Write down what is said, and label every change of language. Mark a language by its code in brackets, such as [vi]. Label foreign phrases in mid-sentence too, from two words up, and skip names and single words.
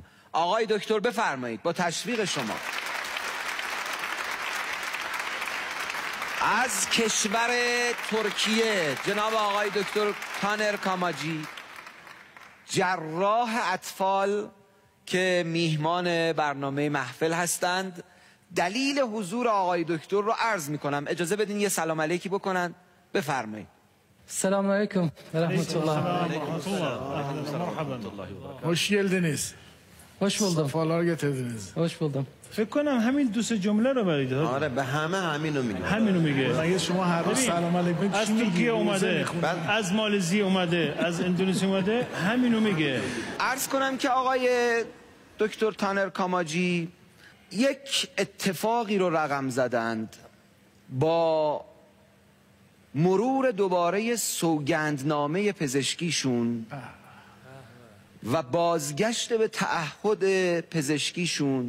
[fa] آقای دکتر بفرمایید با تشویق شما. از کشور ترکیه جناب آقای دکتر تانر کاماجی، جراح اطفال که میهمان برنامه محفل هستند. دلیل حضور آقای دکتر رو عرض میکنم. اجازه بدین یه سلام علیکی بکنن. بفرمایید. [ar] سلام علیکم و رحمت الله. [tr] Hoş geldiniz. Hoş buldum. Sefalar getirdiniz. Hoş buldum. [fa] فکر کنم همین دو سه جمله رو برید. آره به همینو میگه. همینو میگه. اگه شما هر روز [ar] سلام علیکم [fa] از ترکیه اومده، از مالزی اومده، از اندونزی اومده، همینو میگه. عرض کنم که آقای دکتر تانر کاماجی یک اتفاقی رو رقم زدند با مرور دوباره سوگندنامه پزشکیشون و بازگشت به تعهد پزشکیشون.